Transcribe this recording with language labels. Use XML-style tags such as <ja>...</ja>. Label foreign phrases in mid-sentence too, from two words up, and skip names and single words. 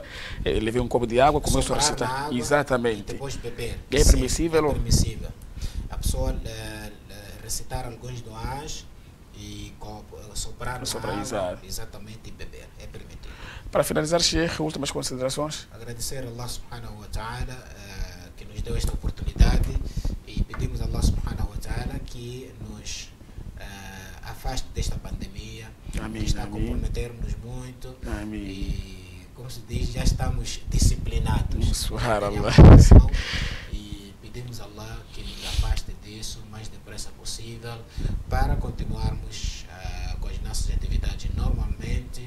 <pt>Levei um copo de água, começo a recitar. Água, exatamente. E depois beber. É permissível? É permissível. A pessoa recitar alguns duas e soprar água, exatamente, e beber. É permitido. Para finalizar, Sheikh, últimas considerações? Agradecer a Allah</pt> <ar>سبحانه وتعالى</ar> <pt>que nos deu esta oportunidade e pedimos a Allah</pt> <ar>سبحانه وتعالى</ar> <pt>que nos afaste desta pandemia. Amém, Que está a amém. comprometer-nos muito. Amém. E, como se diz, já estamos disciplinados. Subhanallah. E pedimos a Allah que nos afaste disso o mais depressa possível para continuarmos com as nossas atividades normalmente.</pt>